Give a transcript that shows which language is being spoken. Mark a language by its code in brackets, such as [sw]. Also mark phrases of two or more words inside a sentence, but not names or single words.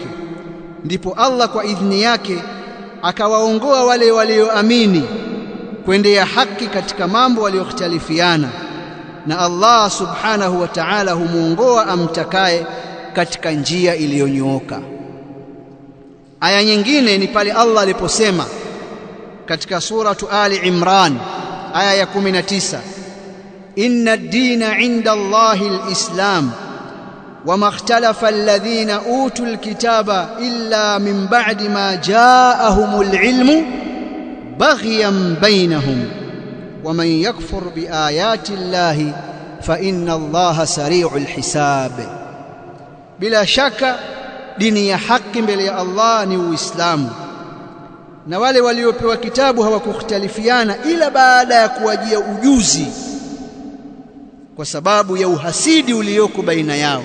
[sw] Ndipo Allah kwa idhni yake akawaongoa wale walioamini kuendea haki katika mambo waliyokhtalifiana, na Allah [ar] سبحانه وتعالى [sw] humuongoa amtakaye katika njia iliyonyooka. Aya nyingine ni pale Allah aliposema katika suratu Ali Imran aya ya 19, [ar] إن الدين عند الله الإسلام وما اختلف الذين أوتوا الكتاب إلا من بعد ما جاءهم العلم بغيا بينهم ومن يكفر بآيات الله فإن الله سريع الحساب. [sw] bila shaka dini ya haki mbele ya Allah ni Uislamu, na wale waliopewa kitabu hawakukhtalifiana ila baada ya kuwajia ujuzi, kwa sababu ya uhasidi ulioko baina yao.